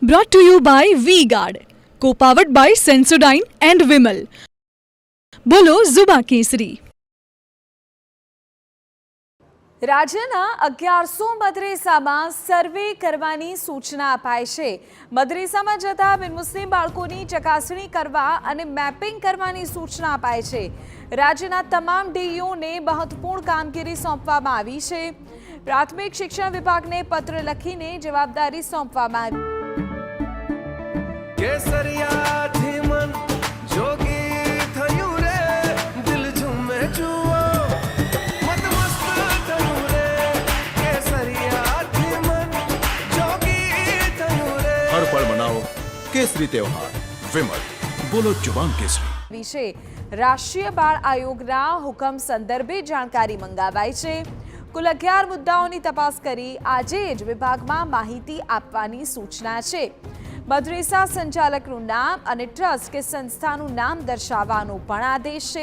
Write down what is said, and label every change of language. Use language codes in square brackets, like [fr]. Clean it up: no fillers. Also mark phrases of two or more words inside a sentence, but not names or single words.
[en] Brought to you by V-Guard, co-powered by Sensodyne and Vimal. [hi] बोलो ज़ुबां केसरी. [gu] રાજ્યના 1100 મદરેસામાં સર્વે કરવાની સૂચના અપાઈ છે. મદરેસામાં જતા બિનમુસ્લિમ બાળકોની ચકાસણી કરવા અને મેપિંગ કરવાની સૂચના અપાઈ છે. રાજ્યના તમામ ડીઈઓને મહત્વપૂર્ણ કામગીરી સોંપવામાં આવી છે. પ્રાથમિક શિક્ષણ વિભાગને પત્ર લખીને જવાબદારી સોંપવામાં આવી. [hi] हर पल मनाओ केसरी त्योहार. विमल, बोलो जुबान केसरी. [gu] વિશે રાષ્ટ્રીય બાળ આયોગના હુકમ સંદર્ભે જાણકારી મંગાવાઈ છે. કુલ 11 મુદ્દાઓની તપાસ કરી આજે જ વિભાગમાં માહિતી આપવાની સૂચના છે. મદરેસા સંચાલકનું નામ અને ટ્રસ્ટ કે સંસ્થાનું નામ દર્શાવવાનો પણ આદેશ છે.